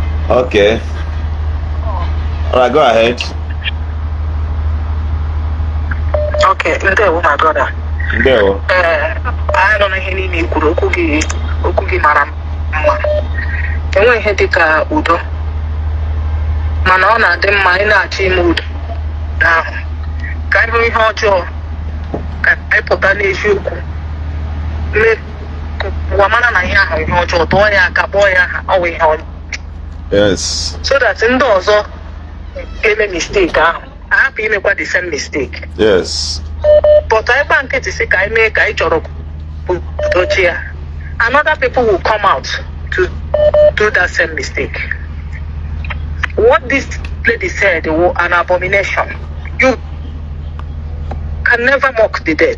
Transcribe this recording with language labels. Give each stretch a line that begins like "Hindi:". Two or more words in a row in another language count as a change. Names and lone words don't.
English: Okay. All right, go ahead. Okay, ndewo my brother.
Igbo: Ndewo.
English: I don't know
Igbo: ihe niile kwuru okwu gị mara mma. Enwe ihe dịka udo. Mana ọ na-adị mma ị na-achọ ime udo ahụ. Ka anyị hụ ihe ọjọọ ka anyị pụta n'eziokwu. Ụwa mara na ihe ahụ ihe ọjọọ tụọ ya aka kpọọ ya aha ọ wụ ihe ọjọọ. Yes.
English: So that
Igbo: ndị ọzọ eme mistake ahụ ahapụ imekwa
English: the same mistake.
Igbo: Yes.
English: But I can't get to say I make I choro another people will come out to do that same mistake. What this lady said was an abomination. You can never mock the dead.